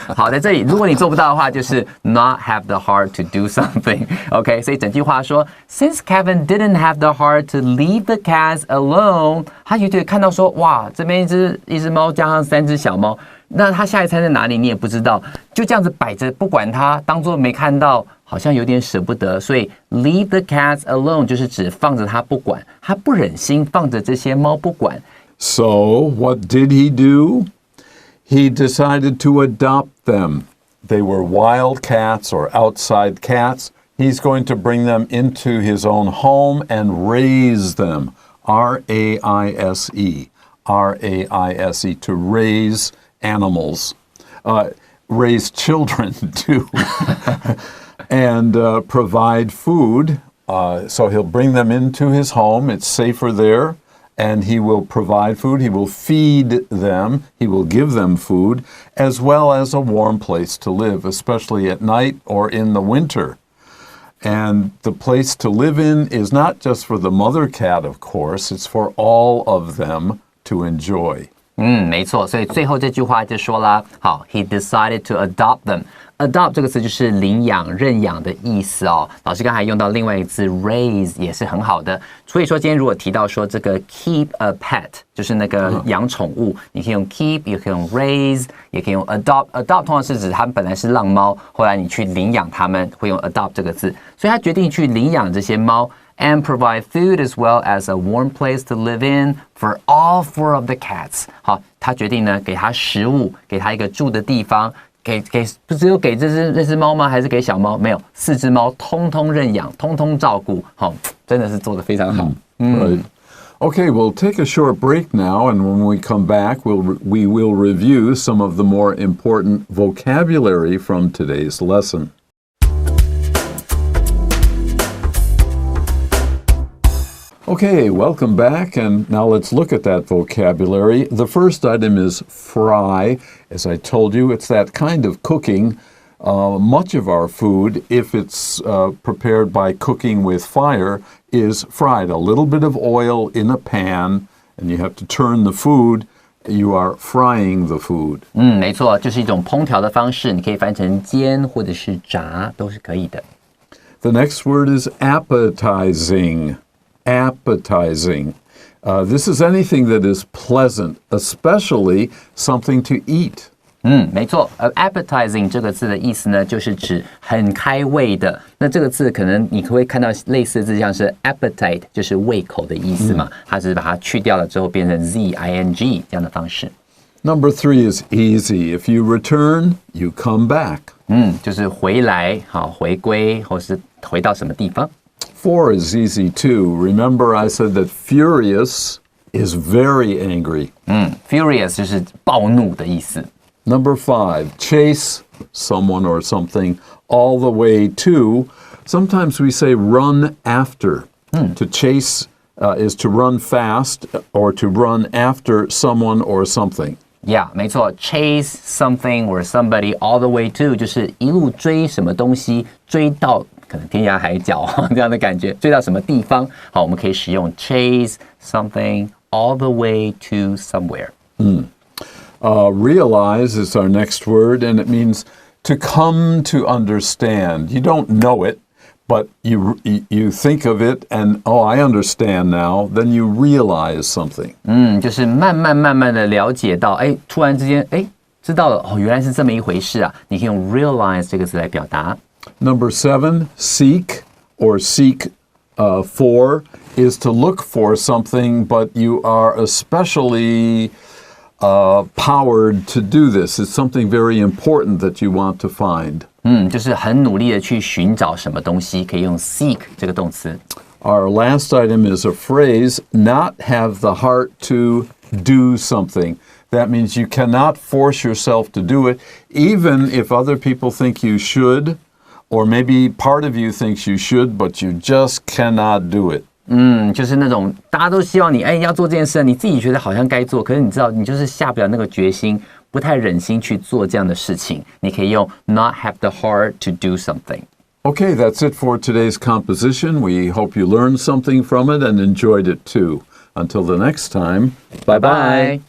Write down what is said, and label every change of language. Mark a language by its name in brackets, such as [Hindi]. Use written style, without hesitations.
[Chinese] 好，在这里，如果你做不到的话，就是 [English] not have the heart to do something。 [Chinese] OK， 所以整句话说 ， [English] Since Kevin didn't have the heart to leave the cats alone， [Chinese] 他就看到说，哇，这边一只猫加上3只小猫，那他下一餐在哪里你也不知道，就这样子摆着不管它，当做没看到，好像有点舍不得。所以 [English] leave the cats alone [Chinese] 就是指放着它不管，他不忍心放着这些猫不管。 [English] So, what did he do? He decided to adopt them. They were wild cats or outside cats. He's going to bring them into his own home and raise them. R-A-I-S-E. R-A-I-S-E. To raise animals. Raise children, too. And provide food. So he'll bring them into his home. It's safer there.And he will provide food, he will feed them, he will give them food, as well as a warm place to live, especially at night or in the winter. And the place to live in is not just for the mother cat, of course, it's for all of them to enjoy. [Chinese] 没错，所以最后这句话就说了，好 ， [English] he decided to adopt them。 [Chinese] adopt 这个词就是领养、认养的意思哦。老师刚才用到另外一个字 raise 也是很好的。所以说今天如果提到说这个 [English] keep a pet， [Chinese] 就是那个养宠物，你可以用 keep， 也可以用 raise， 也可以用 adopt。adopt 通常是指它们本来是浪猫，后来你去领养它们，会用 adopt 这个字。所以他决定去领养这些猫。 [English] And provide food as well as a warm place to live in for all 4 of the cats. [Chinese] 好，他决定呢，给它食物，给它一个住的地方，不只有给这只猫吗？还是给小猫？没有，4只猫通通认养，通通照顾。好，真的是做得非常好。 [English] Right. Okay, we'll take a short break now, and when we come back, we will review some of the more important vocabulary from today's lesson. Okay, welcome back, and now let's look at that vocabulary. The first item is fry. As I told you, it's that kind of cooking. Much of our food, if it's prepared by cooking with fire, is fried. A little bit of oil in a pan, and you have to turn the food. You are frying the food. [Chinese] 没错，就是一种烹调的方式，你可以翻成煎或者是炸，都是可以的。 [English] The next word is appetizing. Appetizing. This is anything that is pleasant, especially something to eat. [Chinese] 没错，appetizing 这个字的意思呢，就是指很开胃的。那这个字可能你会看到类似的字，像是 appetite， 就是胃口的意思嘛，它只是把它去掉了之后变成 zing 这样的方式。 [English] Number 3 is easy. If you return, you come back. [Chinese] 就是回来，好，回归，或是回到什么地方。 [English] 4 is easy too. Remember I said that furious is very angry. [Chinese] Furious 就是暴怒的意思。 [English] Number 5, chase someone or something all the way to. Sometimes we say run after. To chase is to run fast or to run after someone or something. Yeah, [Chinese] 没错 ， [English] chase something or somebody all the way to [Chinese] 就是一路追什么东西，追到可能天涯海角这样的感觉，追到什么地方？好，我们可以使用 [English] chase something all the way to somewhere. Realize is our next word, and it means to come to understand. You don't know it, but you think of it, and I understand now. Then you realize something. [Chinese] 就是慢慢的了解到，突然之间，知道了，原来是这么一回事啊！你可以用 realize 这个词来表达。 [English] Number 7, seek or seek for is to look for something, but you are especially powered to do this. It's something very important that you want to find. [Chinese] 就是很努力的去寻找什么东西，可以用 seek 这个动词。 [English] Our last item is a phrase, not have the heart to do something. That means you cannot force yourself to do it, even if other people think you should, or maybe part of you thinks you should, but you just cannot do it. [Chinese] 就是那种大家都希望你要做这件事，你自己觉得好像该做，可是你知道你就是下不了那个决心，不太忍心去做这样的事情。你可以用 [English] not have the heart to do something. Okay, that's it for today's composition. We hope you learned something from it and enjoyed it too. Until the next time, bye-bye.